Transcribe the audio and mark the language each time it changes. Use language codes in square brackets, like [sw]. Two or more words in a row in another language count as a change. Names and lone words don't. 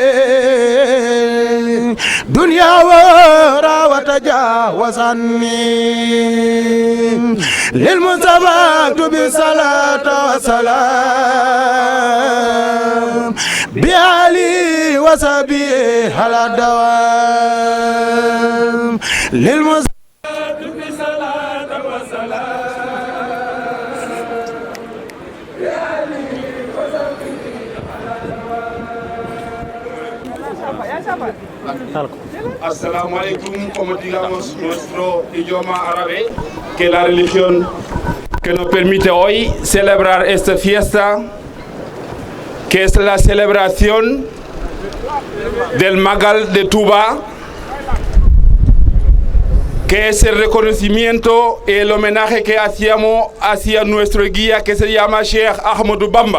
[ar] دنيا ورا وتجاوز عني للمصطفى بالصلاة والسلام بآله وصحبه على الدوام للمصطفى بالصلاة والسلام السلام عليكم, [es] como digamos nuestro idioma árabe, que la religión que nos permite hoy celebrar esta fiesta, que es la celebración del Magal de Touba, que es el reconocimiento y el homenaje que hacíamos hacia nuestro guía que se llama Sheikh Ahmadou Bamba.